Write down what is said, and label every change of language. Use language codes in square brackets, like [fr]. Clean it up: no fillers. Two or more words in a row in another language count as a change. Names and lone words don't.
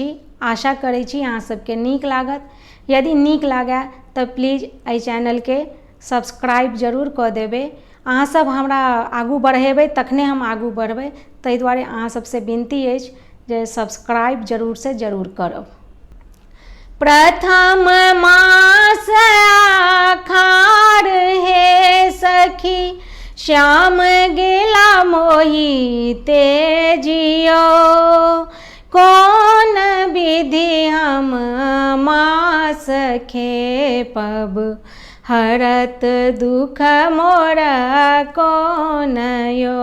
[mai] आशा करै छी अहाँ सबके नीक लागत। यदि नीक लागै तऽ प्लीज एहि चैनलके सब्सक्राइब जरूर कऽ देबै। अहाँ सब हमरा आगू बढ़ेबै तखने हम आगू बढ़बै, ताहि दुआरे अहाँ सबसँ विनती अछि जे सब्सक्राइब जरूर से जरूर करब। प्रथम मास आखार हे सखी, श्याम गेला मोहि तेजियो। कौन विधि हम मास खेपब, हरत दुख मोर कौन यो।